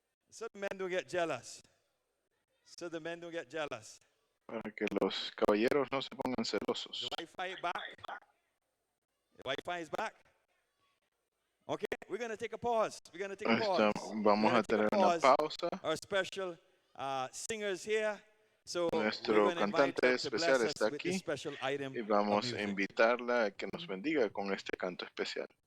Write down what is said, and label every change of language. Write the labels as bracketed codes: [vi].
[en] So the men don't get jealous. So the men don't get jealous. [es] Para que los caballeros no se pongan celosos. [en] The Wi-Fi back. The Wi-Fi is back. Okay, we're going to take a pause. We're going to take a pause. [es] Vamos a tener una pausa. [en] Our special singers here. So [es] Nuestro cantante especial está aquí y vamos a invitarla a que nos bendiga con este canto especial.